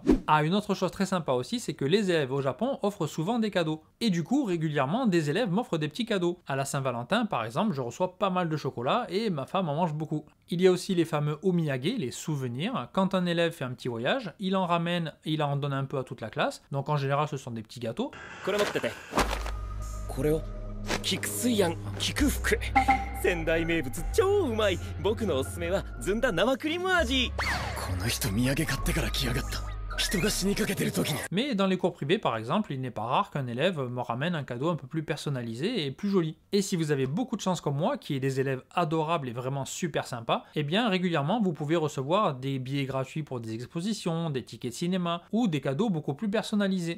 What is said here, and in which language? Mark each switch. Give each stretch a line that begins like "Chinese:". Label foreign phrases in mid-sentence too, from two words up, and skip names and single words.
French: Ah, une autre chose très sympa aussi, c'est que les élèves au Japon offrent souvent des cadeaux. Et du coup, régulièrement, des élèves m'offrent des petits cadeaux. À la Saint-Valentin, par exemple, je reçois pas mal de chocolat et ma femme en mange beaucoup. Il y a aussi les fameux omiyage, les souvenirs. Quand un élève fait un petit voyage, il en ramène, il en donne un peu à toute la classe. Donc en général, ce sont des petits gâteaux.
Japanese: 仙台名物超うまい僕のおすすめはずんだ生クリーム味この人土産買ってから来やがった
French: Mais dans les cours privés, par exemple, il n'est pas rare qu'un élève me ramène un cadeau un peu plus personnalisé et plus joli. Et si vous avez beaucoup de chance comme moi, qui est des élèves adorables et vraiment super sympas, eh bien régulièrement vous pouvez recevoir des billets gratuits pour des expositions, des tickets de cinéma ou des cadeaux beaucoup plus personnalisés.